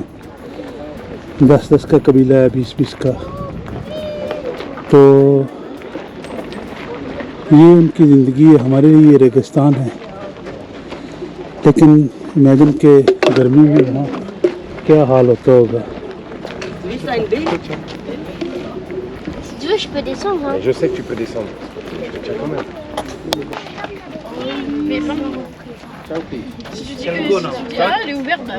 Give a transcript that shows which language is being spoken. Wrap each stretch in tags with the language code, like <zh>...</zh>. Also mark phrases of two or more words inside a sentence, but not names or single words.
<hi>10-10 का कबीला है, 20-20 का। तो ये उनकी ज़िंदगी है। हमारे लिए ये रेगिस्तान है, लेकिन इमेजिन के गर्मी में वहाँ क्या हाल होता होगा।</hi> <fr>Je peux descendre. Hein. Je sais que tu peux descendre. Je te tiens quand même. Mais pas non. Ciao, fille. Si tu dis que si tu dis, ah, elle est ouverte, bah</fr>